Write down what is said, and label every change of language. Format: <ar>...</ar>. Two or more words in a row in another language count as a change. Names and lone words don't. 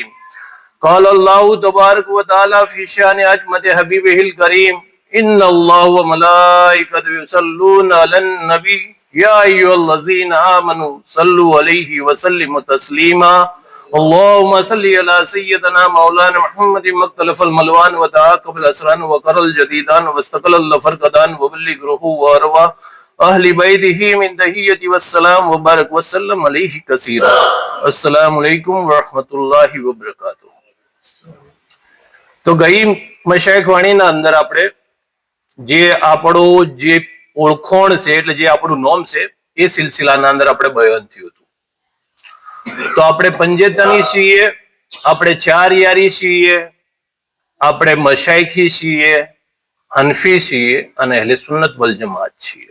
<ar>قال الله تبارك وتعالى في شأن أجمد حبيبه الكريم إن الله وملائكته يصلون على النبي يا أيها الذين آمنوا صلوا عليه وسلموا تسليما اللهم صل على سيدنا مولانا محمد مختلف الملوان وتعاقب الأسران وقر الجديدان واستقل الفرقدان وبلغ روحه وأرواح أهل بيته من تحية والسلام وبارك وسلم عليه كثيرا. السلام عليكم ورحمة الله وبركاته.</ar> <gu>તો ગઈ મશાઈખ વાણીના અંદર આપણે જે આપણો જે ઓળખોણ છે એટલે જે આપણું નોમ છે એ સિલસિલાના અંદર આપણે બયાન થયું હતું. તો આપણે પંજેતની છીએ, આપણે ચાર યારી છીએ, આપણે મશાઈખી છીએ, હનફી છીએ અને અહેલે સુન્નત વલ જમાત છીએ.</gu>